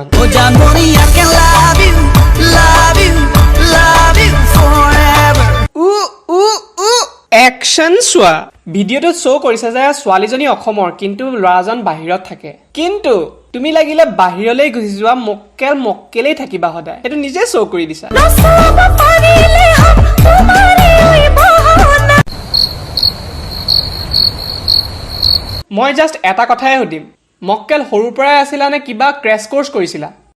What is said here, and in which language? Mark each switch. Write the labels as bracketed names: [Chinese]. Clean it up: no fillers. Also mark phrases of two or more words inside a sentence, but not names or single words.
[English] Oh Janoni, I can love you, love you, love you forever. [Assamese] একশ্যন চোৱা ভিডিঅ'টোত শ্ব' কৰিছে যে ছোৱালীজনী অসমৰ কিন্তু ল'ৰাজন বাহিৰত থাকে কিন্তু তুমি লাগিলে বাহিৰলৈ গুচি যোৱা মক্কেলেই থাকিবা সদায় সেইটো নিজে শ্ব' কৰি দিছা মই জাষ্ট এটা কথাই সুধিম মক্কেল সৰুৰ পৰাই আছিলা নে কিবা [English] crash course [Assamese] কৰিছিলা